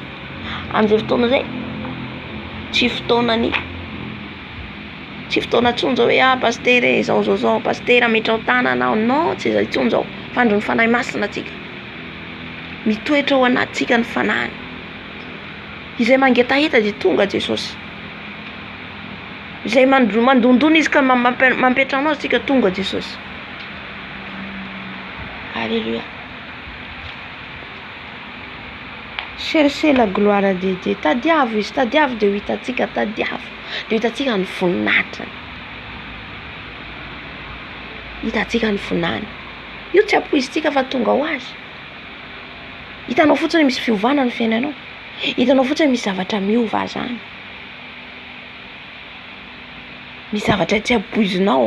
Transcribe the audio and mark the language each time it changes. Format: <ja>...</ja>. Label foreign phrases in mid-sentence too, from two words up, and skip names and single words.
<mg>Amin'izay fotoana zay tsy fotoana tsony zao hoe pasteur zao pasteur metrao tanana non tsy zay tsony zao. Fandro ny fanahy masina atsika. Mitoetra ao anatsika ny fanahy. Izay mangetaheta de tonga Jesosy. Izay mandondona izy ka mampetra anao atsika tonga Jesosy. Alléluia.</mg> <fr>Cherchez la gloire de Dieu.</fr> <mg>Tadiavo izy, tadiavo de ho hitatsika, tadiavo. De ho hitatsika ny voninahitra. Hitantsika ny vonany. Io tsy apoizintsika fa tonga ho azy. Hitanao fotsiny misy fiovana ny fiainanao. Hitanao fotsiny misy zavatra miova zany. Misy zavatra tsy apoizinao.</mg>